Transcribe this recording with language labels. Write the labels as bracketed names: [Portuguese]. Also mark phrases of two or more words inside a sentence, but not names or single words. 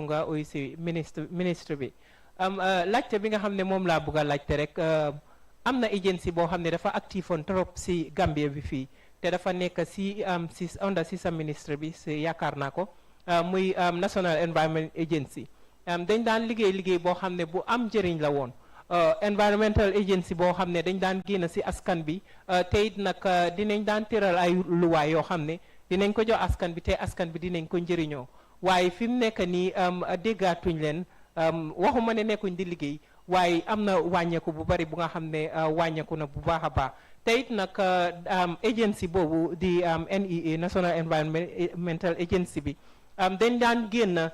[Wolof] nga uyu si ministre bi laajte bi nga xam ne moom laa bëgg a laajte rek am na agency boo xam ne dafa active woon trop si Gambia bi fii te dafa nekk si under si sa ministre bi si yaakaar naa ko muy National Environment Agency dañ daan liggéey boo xam ne bu am njëriñ la woon [English] environmental agency [Wolof] boo xam ne dañ daan génn si askan bi te it nag dinañ daan tëral ay luwaay yoo xam ne dinañ ko jox askan bi te askan bi dinañ ko njëriñoo waaye fi mu nekk nii déggaatuñ leen waxuma ne nekkuñ di liggéey waaye am na wàññeeku bu bari bu nga xam ne wàññeeku na bu baax a baax te it nag agency boobu di NEA National Environmental Agency bi dañ daan génn